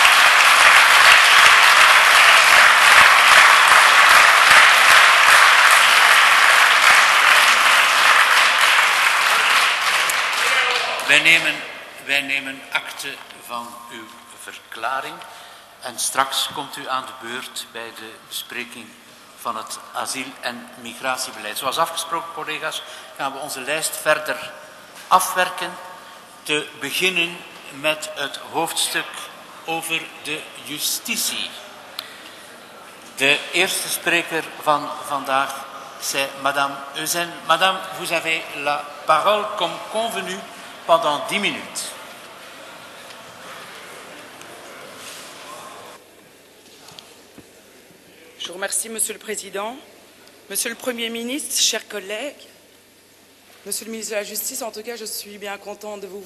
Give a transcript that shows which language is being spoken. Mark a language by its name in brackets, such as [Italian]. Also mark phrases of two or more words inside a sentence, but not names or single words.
[Dutch] Wij nemen akte van uw verklaring en straks komt u aan de beurt bij de bespreking van het asiel- en migratiebeleid. Zoals afgesproken, collega's, gaan we onze lijst verder afwerken. Te beginnen met het hoofdstuk over de justitie. De eerste spreker van vandaag, [French] c'est Madame Eugène. Madame, vous avez la parole comme convenu pendant 10 minutes. Je vous remercie, Monsieur le Président. Monsieur le Premier ministre, chers collègues, Monsieur le ministre de la Justice, en tout cas, je suis bien contente de vous voir.